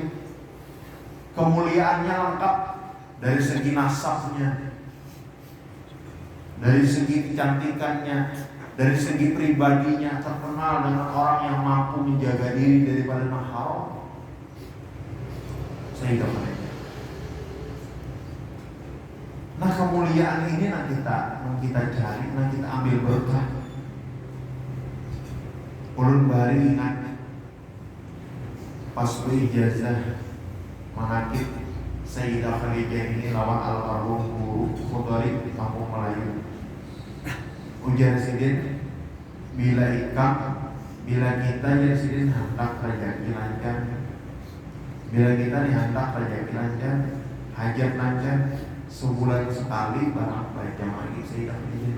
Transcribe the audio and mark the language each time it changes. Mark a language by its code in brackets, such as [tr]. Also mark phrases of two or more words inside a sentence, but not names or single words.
[id] Kemuliaannya lengkap dari segi nasabnya, dari segi kecantikannya, dari segi pribadinya, terkenal dengan orang yang mampu menjaga diri daripada haram. Sayyidah Khadijah. Nah, kemuliaan ini nanti kita cari, nanti kita ambil berkah. [bjn] Ulun bari ingat pas ijazah manaqib Sayyidah Khadijah ini lawan almarhum guru Khudari di Kampung Melayu. Ujar sidin, bila kita ya sidin hendak rezeki lancar, bila kita dihendak rezeki lancar, hajat lancar, sebulan sekali barang baca lagi Sayyidah Khadijah.